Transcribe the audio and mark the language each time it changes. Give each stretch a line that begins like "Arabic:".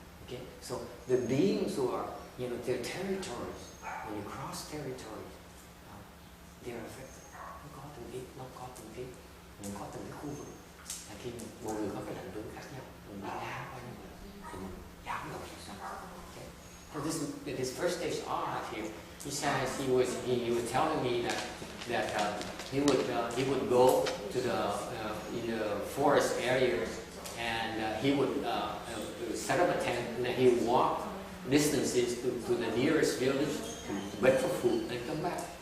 English: Okay, so the beings who are, their territories, when you cross territories, they are affected.
Vietnamese: Nó có từng cái khu vực. Là khi mỗi người có cái định hướng khác nhau, mình đi ngang qua như vậy thì mình dám động sao.
English: Okay. So this first stage Arhat here, he says he was telling me that he would go to the in the forest areas and he would set up a tent and then he would walk distances to the nearest village to beg for food and come back.